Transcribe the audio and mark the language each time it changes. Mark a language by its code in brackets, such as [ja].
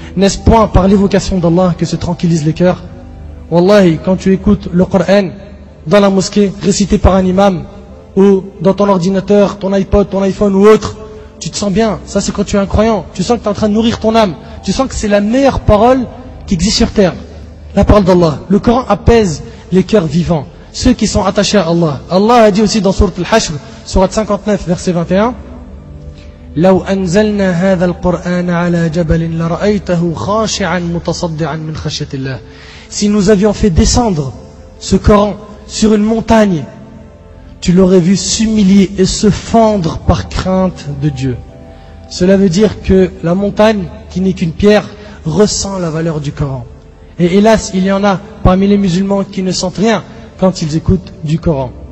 [fr] N'est-ce point par l'évocation d'Allah que se tranquillisent les cœurs? Wallahi, quand tu écoutes le Coran dans la mosquée, récité par un imam, ou dans ton ordinateur, ton iPod, ton iPhone ou autre, tu te sens bien. Ça, c'est quand tu es un croyant. Tu sens que tu es en train de nourrir ton âme. Tu sens que c'est la meilleure parole qui existe sur terre. La parole d'Allah. Le Coran apaise les cœurs vivants, ceux qui sont attachés à Allah. Allah a dit aussi dans sourate Al-Hashr, sourate 59, verset 21, [ar] لو أنزلنا هذا القرآن على جبل لرأيته خاشعا متصدعا من خشية الله. [fr] Si nous avions fait descendre ce Coran sur une montagne, tu l'aurais vu s'humilier et se fendre par crainte de Dieu. Cela veut dire que la montagne, qui n'est qu'une pierre, ressent la valeur du Coran. Et hélas, il y en a parmi les musulmans qui ne sentent rien quand ils écoutent du Coran.